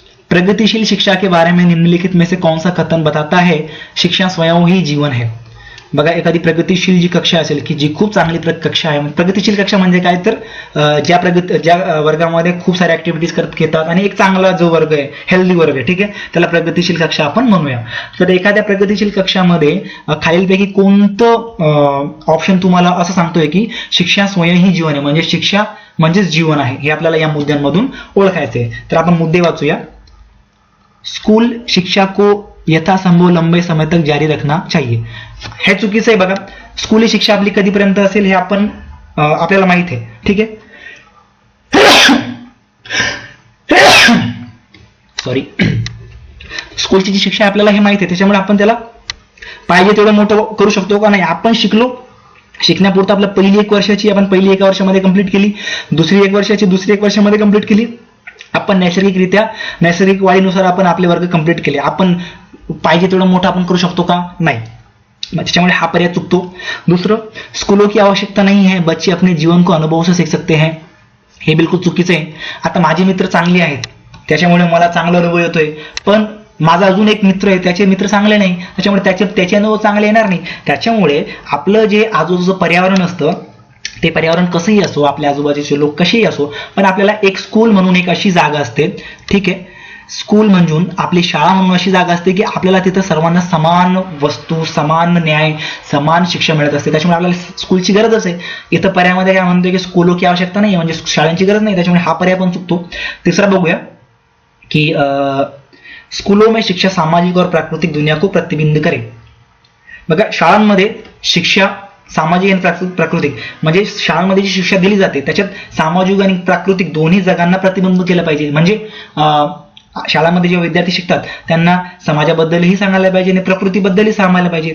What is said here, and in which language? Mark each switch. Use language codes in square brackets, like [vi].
[hi] प्रगतिशील शिक्षा के बारे में निम्नलिखित में से कौन सा कथन बताता है शिक्षा स्वयं ही जीवन है. [mr] बघा, एखादी प्रगतिशील जी कक्षा असेल की जी खूप चांगली कक्षा आहे. प्रगतिशील कक्षा म्हणजे काय तर ज्या वर्गामध्ये खूप साऱ्या ऍक्टिव्हिटीज घेतात आणि एक चांगला जो वर्ग आहे, हेल्दी वर्ग आहे, ठीक आहे, त्याला प्रगतिशील कक्षा आपण म्हणूया. तर एखाद्या प्रगतिशील कक्षामध्ये खालीलपैकी कोणतं ऑप्शन तुम्हाला असं सांगतोय की [hi] शिक्षा स्वयं ही जीवन [mr] आहे, म्हणजे शिक्षा म्हणजेच जीवन आहे, हे आपल्याला या मुद्द्यांमधून ओळखायचे आहे. तर आपण मुद्दे वाचूया. [hi] स्कूल शिक्षा को यथासंभव लंबे समय तक जारी रखना चाहिए. [mr] हे चुकीचं आहे. बघा, स्कूल ही शिक्षा आपली कधीपर्यंत असेल हे आपल्याला माहित आहे. ठीक आहे. सॉरी. स्कूलची जी शिक्षा आपल्याला हे माहित आहे, त्याच्यामुळे आपण त्याला पाहिजे तेवढं मोठं करू शकतो का नाही. आपण शिकण्यापुरतं आपलं पहिली 1 वर्षाची आपण पहिली 1 वर्षामध्ये कंप्लीट केली, दुसरी 1 वर्षाची दुसरी 1 वर्षामध्ये कंप्लीट केली. आपण नैसर्गिक वाढीनुसार आपण आपले वर्ग कंप्लीट केले. आपण पाहिजे तेवढं मोठं आपण करू शकतो का नाही. त्याच्यामुळे हा पर्याय चुकतो. [hi] दुसरं, स्कूलों की आवश्यकता नहीं है, बच्चे अपने जीवन को अनुभव से सीख सकते हैं. [mr] हे बिलकुल चुकीचं आहे. आता माझे मित्र चांगले आहेत, त्याच्यामुळे मला चांगला अनुभव येतोय, पण माझा अजून एक मित्र आहे, त्याचे मित्र चांगले नाही, त्याच्यामुळे त्याचे अनुभव चांगले येणार नाही. त्याच्यामुळे आपलं जे आजूबाजूचं पर्यावरण असतं, ते पर्यावरण कसंही असो, आपल्या आजूबाजूचे लोक कसेही असो, पण आपल्याला एक स्कूल म्हणून एक अशी जागा असते. ठीक आहे. स्कूल म्हणून आपली शाळा म्हणून अशी जागा असते की आपल्याला तिथं सर्वांना समान वस्तू, समान न्याय, समान शिक्षण मिळत असते. त्याच्यामुळे आपल्याला स्कूलची गरजच आहे. इथं पर्यायामध्ये काय म्हणतोय की [hi] स्कूलों की आवश्यकता [mr] नाही, म्हणजे शाळांची गरज नाही. त्याच्यामुळे हा पर्याय पण चुकतो. तिसरा बघूया की [hi] स्कूलों में शिक्षा सामाजिक और प्राकृतिक दुनिया को प्रतिबिंबित करे. [mr] बघा, शाळांमध्ये शिक्षा सामाजिक आणि प्राकृतिक म्हणजे शाळांमध्ये जी शिक्षा दिली जाते त्याच्यात सामाजिक आणि प्राकृतिक दोन्ही जगांना प्रतिबिंबित केलं पाहिजे. म्हणजे शाळांमध्ये जे विद्यार्थी शिकतात त्यांना समाजाबद्दलही सांगायला पाहिजे आणि प्रकृतीबद्दलही सांगायला पाहिजे.